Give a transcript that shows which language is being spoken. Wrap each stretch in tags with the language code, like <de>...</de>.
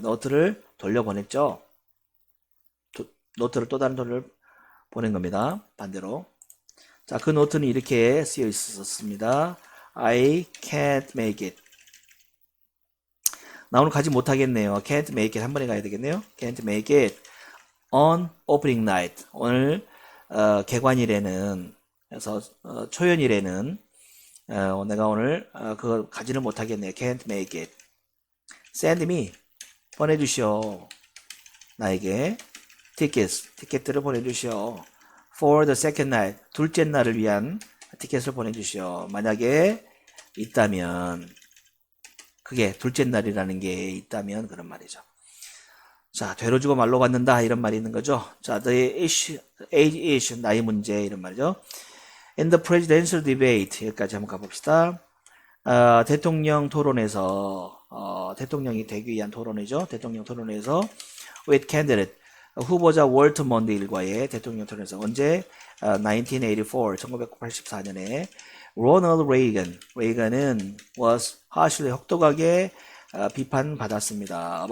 <ko>노트를 돌려보냈죠. 노트를 또 다른 돌을 보낸 겁니다. 반대로. 자, 그 노트는 이렇게 쓰여 있었습니다.</ko> <en>I can't make it.</en> <ko>나 오늘 가지 못하겠네요.</ko> <en>can't make it.</en> <ko>한 번에 가야 되겠네요.</ko> <en>can't make it on opening night.</en> <ko>오늘 개관일에는, 그래서 초연일에는 내가 오늘 그거 가지는 못하겠네요.</ko> <en>can't make it. send me,</en> <ko>보내주시오. 나에게 티켓들을 보내주시오.</ko> <en>for the second night,</en> <ko>둘째 날을 위한 티켓을 보내주시오. 만약에 있다면, 그게 둘째 날이라는 게 있다면 그런 말이죠. 자, 되로 주고 말로 받는다 이런 말이 있는 거죠. 자,</ko> <en>the age issue,</en> <ko>나이 문제 이런 말이죠.</ko> <en>In the presidential debate,</en> <ko>여기까지 한번 가봅시다. 대통령 토론에서, 대통령이 되기 위한 토론이죠. 대통령 토론에서</ko> <en>with candidate,</en> <ko>후보자 월트 먼드 일과의 대통령 토론에서 언제? 1984, 1984년에 로널드 레이건은</ko> <en>was harshly,</en> <ko>혹독하게 비판받았습니다.</ko>